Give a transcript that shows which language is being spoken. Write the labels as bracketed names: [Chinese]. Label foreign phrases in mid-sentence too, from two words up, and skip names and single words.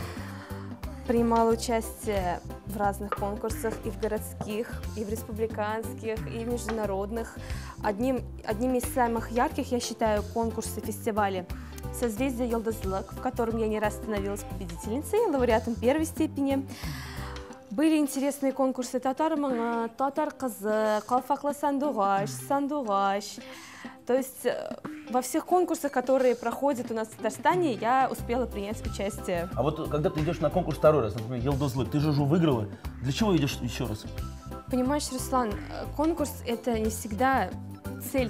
[Russian] Принимала участие в разных конкурсах, и в городских, и в республиканских, и в международных. Одним из самых ярких, я считаю, конкурсы, фестивали «Созвездие Йолдызлык», в котором я не раз становилась победительницей, лауреатом первой степени. Были интересные конкурсы «Татар мыңы», «Татар кызы», «Калфаклы сандугаш». То есть во всех конкурсах, которые проходят у нас в Татарстане, я успела принять участие. А вот когда ты идешь на конкурс второй раз, например, Йолдызлык, ты же уже выиграла. Для чего идешь еще раз? Понимаешь, Руслан, конкурс – это не всегда цель.